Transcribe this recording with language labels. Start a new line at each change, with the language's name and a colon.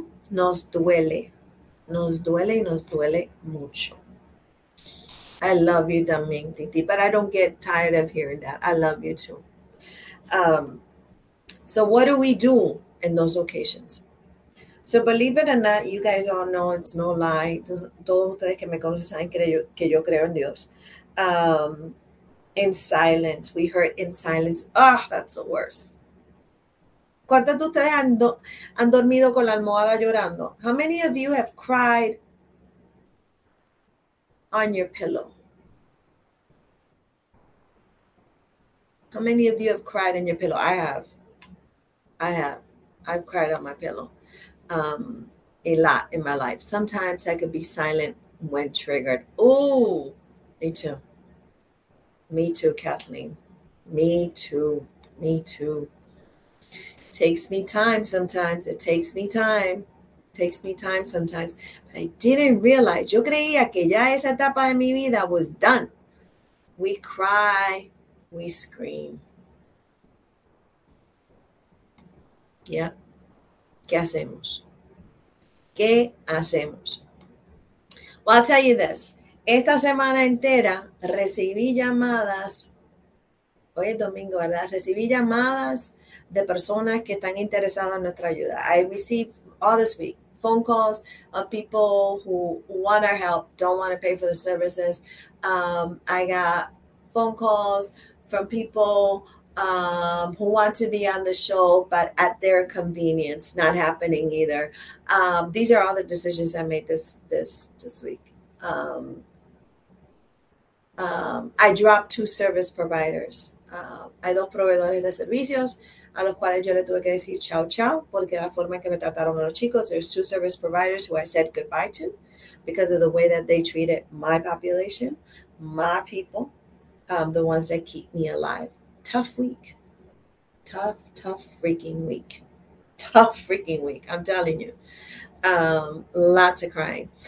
Spanish: Nos duele. Nos duele y nos duele mucho.
English: I love you también, Titi, but I don't get tired of hearing that. I love you too. So what do we do in those occasions? So believe it or not, you guys all know it's no lie.
Spanish: Todos ustedes que me conocen saben que yo creo en Dios.
English: In silence, we hurt in silence. That's the worst.
Spanish: ¿Cuántos de ustedes han dormido con la almohada llorando?
English: How many of you have cried on your pillow? How many of you have cried on your pillow? I have. I've cried on my pillow a lot in my life. Sometimes I could be silent when triggered. Oh, me too. Me too, Kathleen. Me too. Me too. It takes me time sometimes. It takes me time. It takes me time sometimes. But I didn't realize.
Spanish: Yo creía que ya esa etapa de mi vida
English: was done. We cry. We scream. Yeah.
Spanish: ¿Qué hacemos? ¿Qué hacemos?
English: Well, I'll tell you this.
Spanish: Esta semana entera recibí llamadas, hoy es domingo, ¿verdad? Recibí llamadas de personas que están interesadas en nuestra ayuda.
English: I received all this week phone calls of people who want our help, don't want to pay for the services. I got phone calls from people who want to be on the show, but at their convenience, not happening either. These are all the decisions I made this week. I dropped 2 service providers.
Spanish: Hay 2 proveedores de servicios a los cuales yo le tuve que decir chao, chao, porque la forma en que me trataron a los chicos.
English: There's 2 service providers who I said goodbye to because of the way that they treated my population, my people, the ones that keep me alive. Tough week. Tough freaking week. Tough freaking week. I'm telling you. Lots of crying.